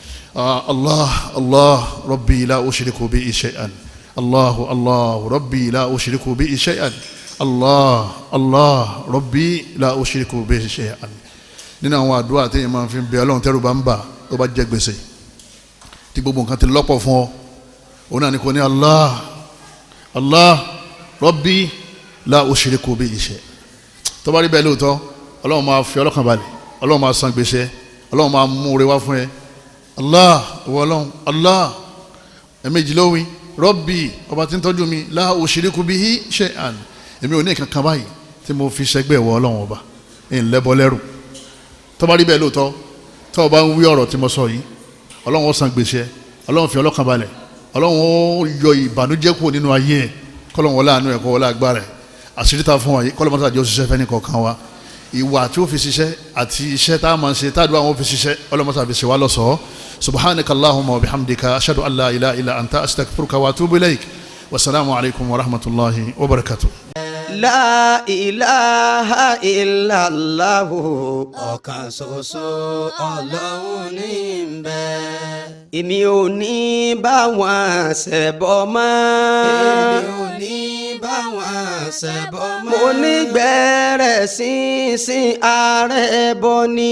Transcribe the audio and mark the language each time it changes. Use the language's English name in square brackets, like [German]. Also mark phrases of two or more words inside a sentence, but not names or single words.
[Arabic] الله ربي لا أشرك به شيئا الله ربي لا أشرك به شيئا الله ربي لا أشرك به شيئا [Yoruba] nínú àwọn àdúrà tí ìmọ̀ fi ń bẹ Ọlọ́run tẹ́rù bá ń bà tó bá jẹ gbèsè tí gbogbo nǹkan ti lọ́pọ̀ fún ọ òun náà ni kò ní [Arabic] الله ربي لا أشرك به شيئا [Yoruba] tó bá rí bẹ́ẹ̀ lóòótọ́ Ọlọ́run máa fi ọlọ́kàn balẹ̀ Ọlọ́run máa san gbèsè Ọlọ́run máa mú oore wá fún ẹ Allah ẹ̀mejì lówí Rabbi ọba tí ń tọ́jú mi [Arabic] لا أشرك به شيئا [Yoruba] èmi ò ní kankan báyìí tí mo fi ṣẹgbẹ́ ìwọ Ọlọ́run ọba ń lẹ́bọ lẹ́rù tó bá rí bẹ́ẹ̀ lóòótọ́ tó bá ń wí ọ̀rọ̀ tí mo sọ yìí Ọlọ́run ó san gbèsè Ọlọ́run fi ọlọ́kàn balẹ̀ Ọlọ́run ó yọ ìbànújẹ́ kúrò nínú ayé ẹ̀ kọ́lọ́run wọlé àánú ẹ̀ kọ́ wọlé agbára ẹ̀ àṣírí ta fún wa yìí kọ́lọ́run mọ́tàjọ́ ṣiṣẹ́ fẹ́ ní kọ̀ọ̀kan wa ìwà tí ó fi ṣiṣẹ́ àti iṣẹ́ tá a máa ṣe tá a dúró àwọn ó fi ṣiṣẹ́ Ọlọ́run mọ́tàjọ́ fi ṣe wá lọ́sọ̀ọ́ [Arabic] سبحانك اللهم وبحمدك أشهد أن لا إله إلا أنت أستغفرك وأتوب إليك والسلام عليكم ورحمة الله وبركاته. لا إله إلا الله [Yoruba] ọ̀kan ṣoṣo Ọlọ́run ní ń bẹ. èmi ò ní bá wọn ṣẹbọ mọ́. èmi ò ní bá wọn ṣẹbọ mọ́. mo ní gbẹ̀rẹ̀ sínsìn ààrẹ bọ ni.